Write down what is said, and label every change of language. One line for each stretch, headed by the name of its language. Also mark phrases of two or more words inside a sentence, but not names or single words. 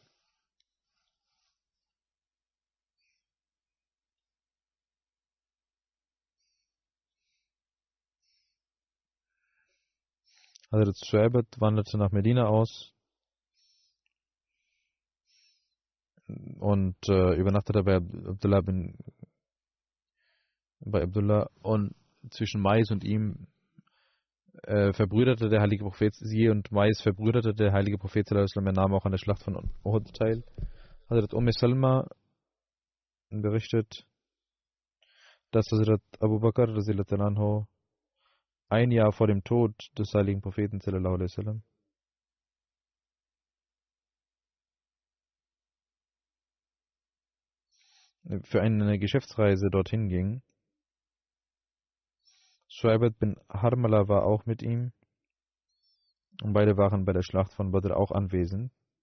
German: Hazrat Suhaib wanderte nach Medina aus und übernachtete bei Abdullah und zwischen Mais und ihm verbrüderte der heilige Prophet sie und Mais verbrüderte der heilige Prophet
Arabic: صلى الله عليه وسلم.
German: Er nahm auch an der Schlacht von Uhud teil. Hazrat Salma berichtet, dass Hazrat Abu Bakr
Arabic: رضي الله عنه
German: ein Jahr vor dem Tod des heiligen Propheten
Arabic: صلى الله عليه وسلم
German: für eine Geschäftsreise dorthin ging. Suhaib bin Harmala war auch mit ihm und beide waren bei der Schlacht von Badr auch anwesend.